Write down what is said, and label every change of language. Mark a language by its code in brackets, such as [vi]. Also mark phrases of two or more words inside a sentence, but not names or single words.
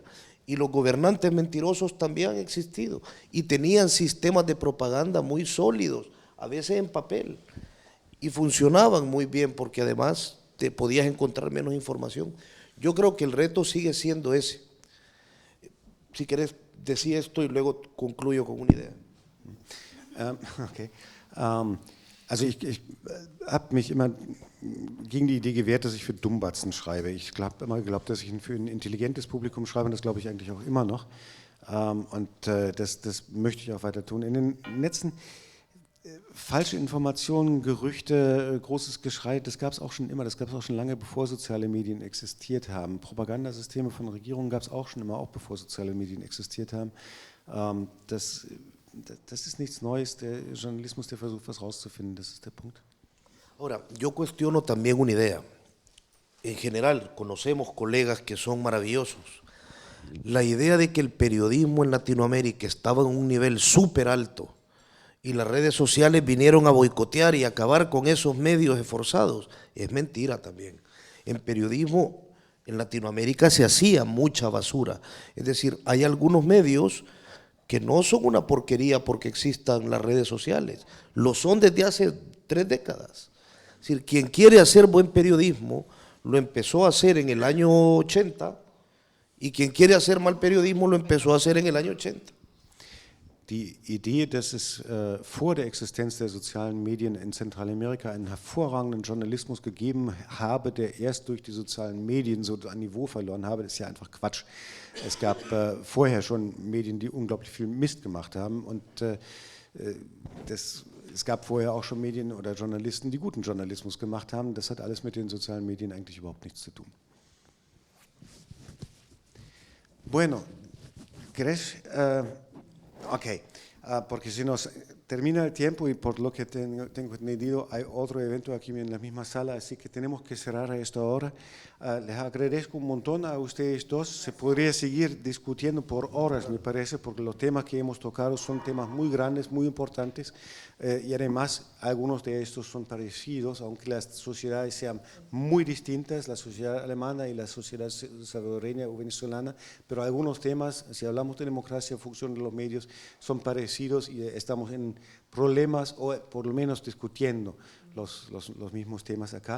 [es] Y los gobernantes mentirosos también han existido y tenían sistemas de propaganda muy sólidos, a veces en papel, y funcionaban muy bien porque además te podías encontrar menos información. Yo creo que el reto sigue siendo ese. Si querés, decir esto y luego concluyo con una idea. Okay. [de] Also ich habe mich immer gegen die Idee gewehrt, dass ich für Dummbatzen schreibe. Ich habe immer geglaubt, dass ich für ein intelligentes Publikum schreibe, und das glaube ich eigentlich auch immer noch. Das möchte ich auch weiter tun. In den Netzen falsche Informationen, Gerüchte, großes Geschrei, das gab es auch schon immer, das gab es auch schon lange, bevor soziale Medien existiert haben. Propagandasysteme von Regierungen gab es auch schon immer, auch bevor soziale Medien existiert haben. Das ist nichts Neues, der Journalismus, der versucht, was rauszufinden, das ist der Punkt. [es] Ahora, yo cuestiono también una idea. En general, conocemos colegas que son maravillosos. La idea de que el periodismo en Latinoamérica estaba en un nivel súper alto y las redes sociales vinieron a boicotear y acabar con esos medios esforzados, es mentira también. En periodismo en Latinoamérica se hacía mucha basura. Es decir, hay algunos medios que no son una porquería porque existan las redes sociales, lo son desde hace 3 décadas. Es decir, quien quiere hacer buen periodismo lo empezó a hacer en el año 80 y quien quiere hacer mal periodismo lo empezó a hacer en el año 80. [de] Die Idee, dass es vor der Existenz der sozialen Medien in Zentralamerika einen hervorragenden Journalismus gegeben habe, der erst durch die sozialen Medien so an Niveau verloren habe, ist ja einfach Quatsch. Es gab vorher schon Medien, die unglaublich viel Mist gemacht haben und es gab vorher auch schon Medien oder Journalisten, die guten Journalismus gemacht haben. Das hat alles mit den sozialen Medien eigentlich überhaupt nichts zu tun. [es] Bueno, ¿crees? Ok, porque si nos termina el tiempo y por lo que tengo entendido hay otro evento aquí en la misma sala, así que tenemos que cerrar a esta hora. Les agradezco un montón a ustedes dos. Se podría seguir discutiendo por horas, me parece, porque los temas que hemos tocado son temas muy grandes, muy importantes y además algunos de estos son parecidos, aunque las sociedades sean muy distintas, la sociedad alemana y la sociedad salvadoreña o venezolana, pero algunos temas, si hablamos de democracia, función de los medios, son parecidos y estamos en problemas o por lo menos discutiendo los mismos temas acá.